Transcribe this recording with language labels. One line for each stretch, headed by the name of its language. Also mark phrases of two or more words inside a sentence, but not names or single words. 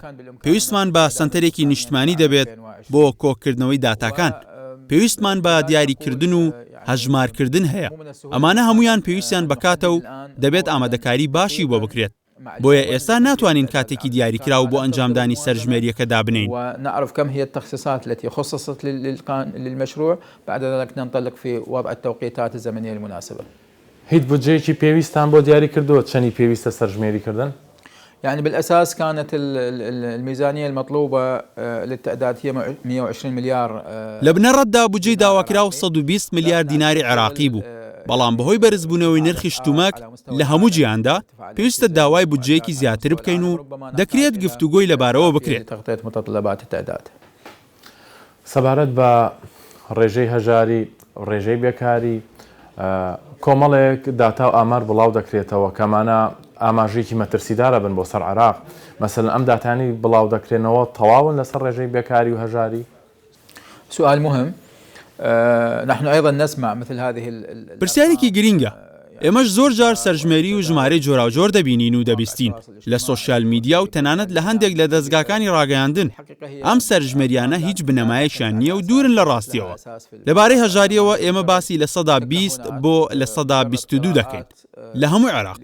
Central Kurdish: پێویستمان بە سنتەرێکی نیشتمانی دەبێت بۆ کۆکردنەوەی داتاکان. پێویستمان بە دیاریکردن و هەژمارکردن هەیە. ئەمانە هەمویان پێویستیان بکاتە و دەبێت ئامادەکاری باشی بۆ بکرێت. بۆیە ئێستا ناتوانین کاتێکی دیاریکراو بۆ ئەنجامدانی سەرژمێریەکە دابنین.
Arabic: ونعرف كم هي التخصيصات التي خصصت للمشروع، بعد ذلك ننطلق في وضع التوقيتات الزمنية المناسبة.
Central Kurdish: هیچ بودجەیەکی پێویستان بۆ دیاری کردووە چەندی پێویستە سەرژمێری کردن؟
Arabic: يعني بالأساس كانت الميزانية المطلوبة للتعداد هي 120 مليار.
Central Kurdish: لە بنەڕەتدا بودجەی داواکراو 120 میلیارد دیناری عێراقی بوو. بەڵام بەهۆی بەرزبوونەوەی نرخی شتومەک لە هەموو جیهاندا پێویستە داوای بودجەیەکی زیاتر بکەین و دەکرێت گفتوگۆی لەبارەوە بکرێت.
Arabic: تغطية متطلبات التعداد.
Central Kurdish: سەبارەت بە ڕێژەی هەژاری، ڕێژەی بێکاری، کۆمەڵێک داتا و ئامار بڵاو دەکرێتەوە کەمانە ئاماژێکی مەترسیدارە بن بۆ سەر عێراق. مەسەلەن ئەم داتانی بڵاو دەکرێنەوە تەواون لەسەر ڕێژەی بێکاری و هەژاری.
Arabic: سؤال مهم. نحن أيضا نسمع مثل هذه
Central Kurdish: پرسیارێکی گرینگە. ئێمەش زۆر جار سەرژمێری و ژمارەی جۆراوجۆر دەبینین و دەبیستین لە سۆشیال میدیا و تەنانەت لە هەندێک لە دەستگاکانی ڕاگەیاندن. ئەم سەرژمێریانە هیچ بنەمایەکیان نییە و دوورن لە ڕاستیەوە. لەبارەی هەژاریەوە ئێمە باسی لە 120 بۆ لە 122 دەکەین لە هەموو عێراق.